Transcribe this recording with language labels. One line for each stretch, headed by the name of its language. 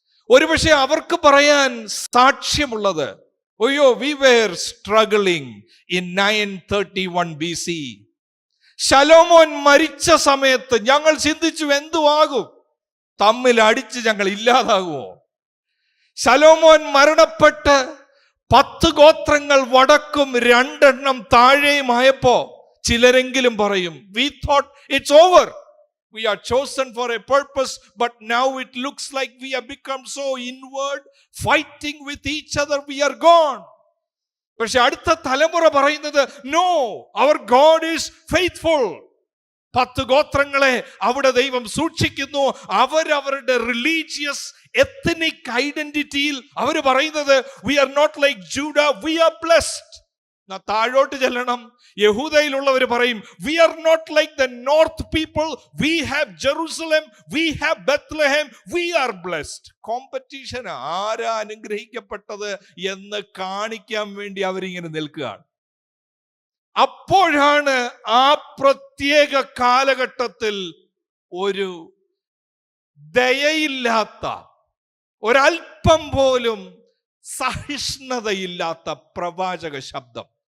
Malayalam: ഒരുപക്ഷെ അവർക്ക് പറയാൻ സാക്ഷ്യമുള്ളത്,
English: ഓയോ we were struggling in 931 BC.
Malayalam: ശലോമോൻ മരിച്ച സമയത്ത് ഞങ്ങൾ ചിന്തിച്ചു എന്തുവാകും, തമ്മിൽ അടിച്ച് ഞങ്ങൾ ഇല്ലാതാകുമോ? ശലോമോൻ മരണപ്പെട്ട് 10 ഗോത്രങ്ങൾ വടക്കും 2 താഴെയുമായപ്പോ ചിലരെങ്കിലും പറയും,
English: we thought it's over, we are chosen for a purpose, but now it looks like we have become so inward, fighting with each other, we are gone.
Malayalam: പക്ഷെ അടുത്ത തലമുറ പറയുന്നത്,
English: no, our God is faithful.
Malayalam: 10 ഗോത്രങ്ങളെ അവിടെ ദൈവം സൂക്ഷിക്കുന്നു. അവരവരുടെ religious ethnic ഐഡന്റിറ്റിയിൽ അവർ പറയുന്നത്,
English: we are not like Judah, we are blessed.
Malayalam: താഴോട്ട് ചെല്ലണം, യഹൂദയിലുള്ളവർ പറയും,
English: we are not like the north people, we have Jerusalem, we have Bethlehem, we are blessed.
Malayalam: Competition, ആരാ അനുഗ്രഹിക്കപ്പെട്ടത് എന്ന് കാണിക്കാൻ വേണ്ടി അവരിങ്ങനെ നിൽക്കുകയാണ്. അപ്പോഴാണ് ആ പ്രത്യേക കാലഘട്ടത്തിൽ ഒരു ദയയില്ലാത്ത, ഒരൽപ്പം പോലും സഹിഷ്ണുതയില്ലാത്ത പ്രവാചക ശബ്ദം.